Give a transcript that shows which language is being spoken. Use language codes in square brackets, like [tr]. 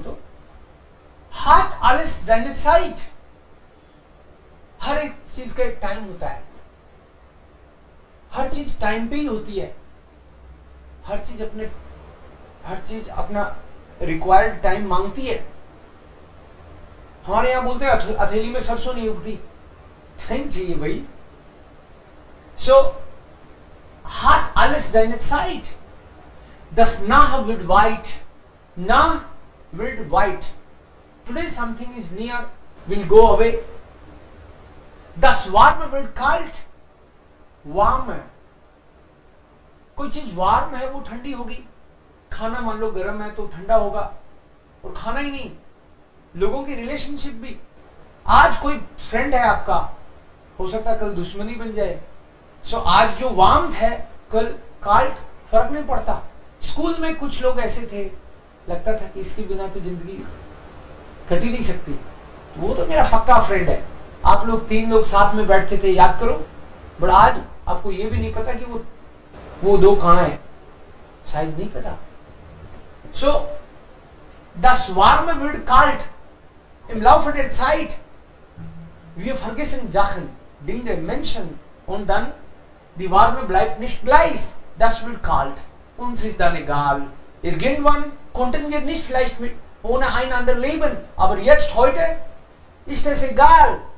[hi] तो [de] hat alles seine Zeit, [hi] हर एक चीज का एक टाइम होता है, हर चीज टाइम पे ही होती है, हर चीज अपना रिक्वायर्ड टाइम मांगती है. हमारे यहां बोलते हैं हथेली में सरसों नहीं उगती, टाइम चाहिए भाई. [de] सो hat alles seine Zeit. Das Nah wird weit. Nah wird weit. [en] Today something is near, will go away. [de] Das Warme wird kalt. [hi] Warm है, कोई चीज वार्म है वो ठंडी होगी. खाना मान लो गर्म है तो ठंडा होगा. और खाना ही नहीं, लोगों की रिलेशनशिप भी. आज कोई फ्रेंड है आपका, हो सकता है कल दुश्मनी बन जाए. सो आज जो वार्मथ है कल काल्ट, फर्क नहीं पड़ता. स्कूल में कुछ लोग ऐसे थे, लगता था कि इसके बिना तो जिंदगी कट ही नहीं सकती, वो तो मेरा पक्का फ्रेंड है. आप लोग 3 लोग साथ में बैठते थे, याद करो. बट आज आपको ये भी नहीं पता कि वो 2 कहां है, शायद नहीं पता. [de] सो das Warme wird kalt, im Laufe der Zeit wir vergessen Sachen, Dinge, Menschen, und dann die Warme bleibt nicht gleich. Das wird kalt. Uns ist dann egal. Irgendwann konnten wir nicht vielleicht ohne einander leben, aber jetzt, heute ist es egal.